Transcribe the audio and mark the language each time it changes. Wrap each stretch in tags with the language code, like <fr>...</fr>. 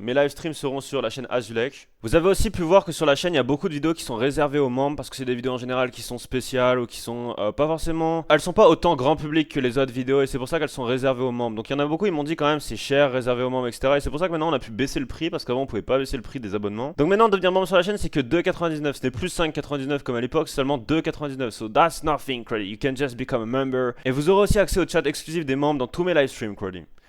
<fr>Mes live streams seront sur la chaîne Azulek. Vous avez aussi pu voir que sur la chaîne, il y a beaucoup de vidéos qui sont réservées aux membres, parce que c'est des vidéos en général qui sont spéciales, ou qui sont pas forcément... Elles sont pas autant grand public que les autres vidéos, et c'est pour ça qu'elles sont réservées aux membres. Donc il y en a beaucoup, ils m'ont dit quand même c'est cher, réservé aux membres, etc. Et c'est pour ça que maintenant on a pu baisser le prix, parce qu'avant on pouvait pas baisser le prix des abonnements. Donc maintenant devenir membre sur la chaîne c'est que 2,99, ce n'est plus 5,99 comme à l'époque, c'est seulement 2,99.</fr> <en>So that's nothing, Cruddy. You can just become a member.</en> <fr>Et vous aurez aussi accès au chat exclusif des membres dans tous mes live streams, Cruddy.</fr>